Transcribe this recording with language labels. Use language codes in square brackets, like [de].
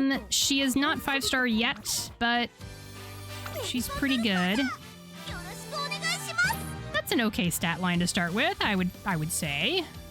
[en] She is not 5-star yet, but she's pretty good. [ja] よろしくお願いします。 [en] That's an okay stat line to start with, I would say.